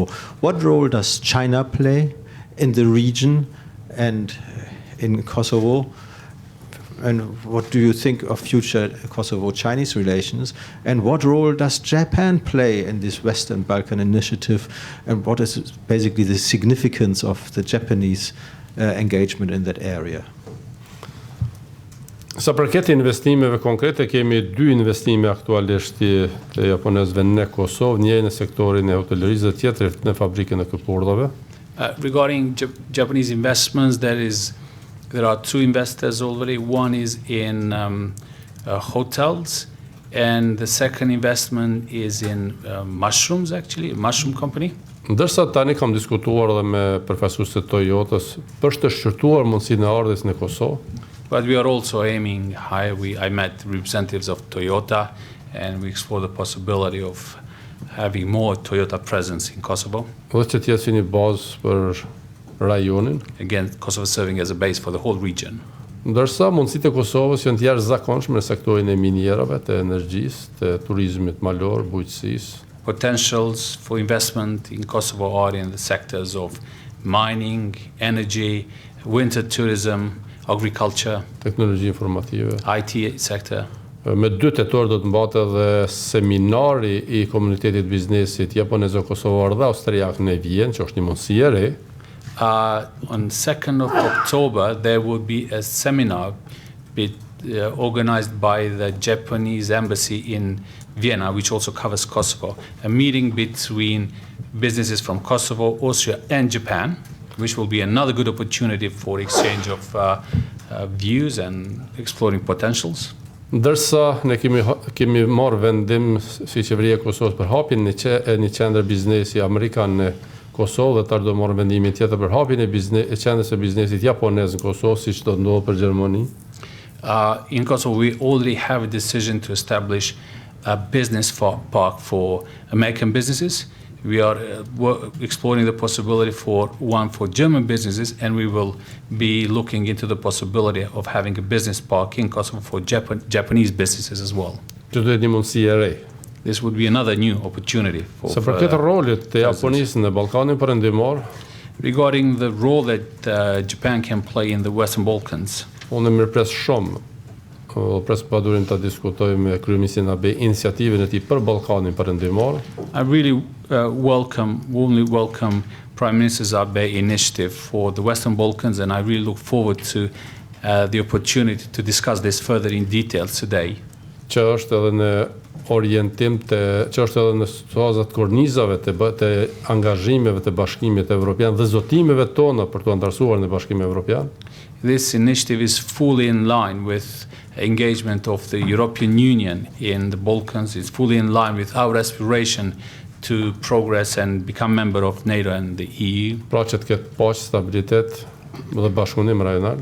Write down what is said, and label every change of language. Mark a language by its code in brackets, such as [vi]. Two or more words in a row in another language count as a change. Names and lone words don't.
[en] What role does China play in the region and in Kosovo? And what do you think of future Kosovo-Chinese relations? And what role does Japan play in this Western Balkan initiative? And what is basically the significance of the Japanese engagement in that area? [sq] Sa përket investimeve konkrete, kemi dy investime aktualisht të japonezëve në Kosovë, një në sektorin e hotelërisë dhe tjetër në fabrikën e këpurdhave. [en] Regarding Japanese investments, there are two investors already. One is in hotels, and the second investment is in mushrooms, actually, a mushroom company. [sq] Ndërsa tani kam diskutuar edhe me përfaqësuesit e Toyotës për të shqyrtuar mundësinë e ardhes në Kosovë. [en] But we are also aiming higher. I met representatives of Toyota, and we explored the possibility of having more Toyota presence in Kosovo. [sq] Dhe që të jetë si një bazë për rajonin. [en] Again, Kosovo serving as a base for the whole region. [sq] Ndërsa mundësitë e Kosovës janë të jashtëzakonshme në sektorin e minierave, të energjisë, të turizmit malor, bujqësisë. [en] Potentials for investment in Kosovo are in the sectors of mining, energy, winter tourism, agriculture, [sq] teknologji informative. [en] IT sector. [sq] Me 2 tetor do të mbahet edhe seminari I komunitetit biznesit japonez-kosovar dhe austriak në Vjenë, që është një mundësi e re. [en] On 2nd of October, there will be a seminar organized by the Japanese embassy in Vienna, which also covers Kosovo. A meeting between businesses from Kosovo, Austria, and Japan, which will be another good opportunity for exchange of views and exploring potentials. [sq] Ndërsa ne kemi marrë vendim si qeveria e Kosovës për hapjen e një qendër biznesi amerikan në Kosovë dhe tash do marrë vendimin tjetër për hapjen e qendrës së biznesit japonez në Kosovë, siç do ndodhë për Gjermani. [en] In Kosovo, we already have a decision to establish a business park for American businesses. We are exploring the possibility for one for German businesses, and we will be looking into the possibility of having a business park in Kosovo for Japanese businesses as well. [sq] Që do të një mundësi e re. [en] This would be another new opportunity for. [sq] Sa për këtë rolit të Japonisë në Ballkanin Perëndimor, [en] regarding the role that Japan can play in the Western Balkans. [sq] Unë mirëpres shumë, pres padurim ta diskutoj me kryeministin Abe iniciativën e tij për Ballkanin Perëndimor. [en] I really warmly welcome Prime Minister Abe's initiative for the Western Balkans, and I really look forward to the opportunity to discuss this further in detail today. [sq] Që është edhe në orientim që është edhe në fazat kornizave të angazhimeve të Bashkimit Evropian dhe zotimeve tona për të antarësuar në Bashkimin Evropian. [en] This initiative is fully in line with engagement of the European Union in the Balkans. It's fully in line with our aspiration to progress and become member of NATO and the EU. [sq] Pra që të ketë paqë, stabilitet dhe bashkëpunim rajonal.